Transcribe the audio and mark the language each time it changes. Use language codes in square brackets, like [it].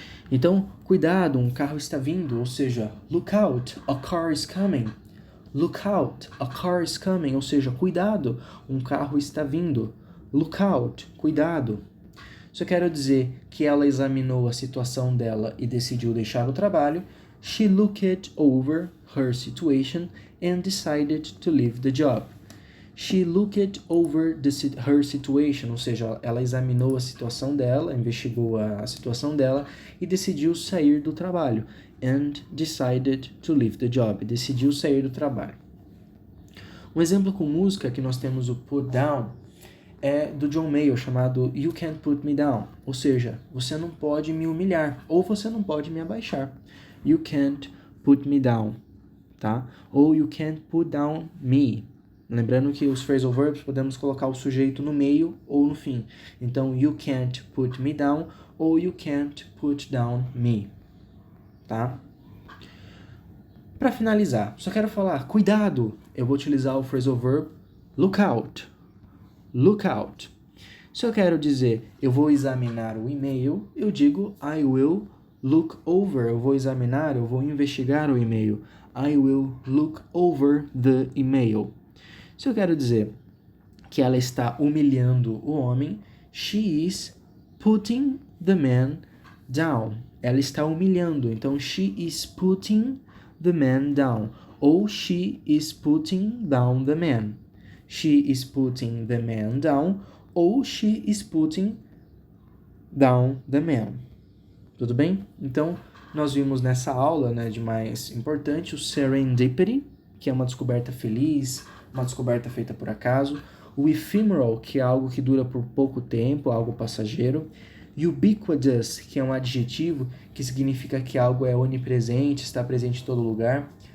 [pt] Então, cuidado, um carro está vindo, ou seja, [en] look out, a car is coming. Look out, a car is coming, ou seja, [pt] cuidado, um carro está vindo. Look out, cuidado. Só quero dizer que ela examinou a situação dela e decidiu deixar o trabalho. [en] She looked over her situation and decided to leave the job. She looked over her situation, [pt] ou seja, ela examinou a situação dela, investigou a situação dela e decidiu sair do trabalho. [en] And decided to leave the job. [pt] Decidiu sair do trabalho. Um exemplo com música que nós temos o put down é do John Mayer, chamado You Can't Put Me Down. Ou seja, você não pode me humilhar, ou você não pode me abaixar. [en] You can't put me down, tá? Ou you can't put down me. [pt] Lembrando que os phrasal verbs podemos colocar o sujeito no meio ou no fim. [en] Então, you can't put me down ou you can't put down me, tá? [pt] Para finalizar, só quero falar, cuidado! Eu vou utilizar o phrasal verb look out. Look out. Se eu quero dizer eu vou examinar o e-mail, eu digo [en] I will look over. [pt] Eu vou examinar, eu vou investigar o e-mail. [en] I will look over the email. [pt] Se eu quero dizer que ela está humilhando o homem, [en] she is putting the man down. [pt] Ela está humilhando, então [en] she is putting the man down. Ou she is putting down the man. She is putting the man down. Ou she is putting down the man. [pt] Tudo bem? Então, nós vimos nessa aula, né, de mais importante, o serendipity, que é uma descoberta feliz, uma descoberta feita por acaso. O ephemeral, que é algo que dura por pouco tempo, algo passageiro. Ubiquitous, que é um adjetivo que significa que algo é onipresente, está presente em todo lugar.